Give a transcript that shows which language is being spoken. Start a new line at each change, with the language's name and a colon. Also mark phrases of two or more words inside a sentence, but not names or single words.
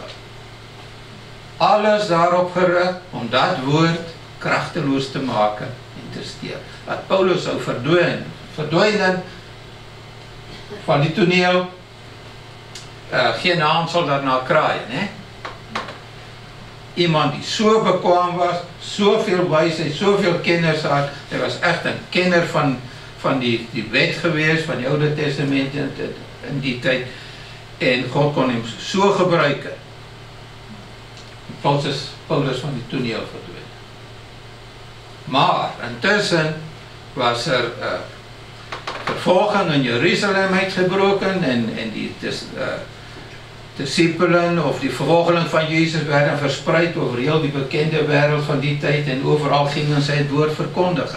Dutch: Alles daarop gericht om dat woord krachteloos te maken en te steel. Dat Paulus zou verdwijnen van die toneel.
Afrikaans: Geen haan sal daarna kraaien, hè? Iemand die so bekwaam was, soveel wysheid, soveel kennis had.
Dutch: Hij was echt een kenner van die wet geweest, van die Oude Testament in die tijd. En God kon hem so gebruiken. Paulus van die toneel verdwenen. Maar intussen was er vervolging in Jeruzalem uitgebroken en die discipelen of die vervolgeling van Jezus werden verspreid over heel die bekende wereld van die tijd en overal gingen zij het woord verkondigen.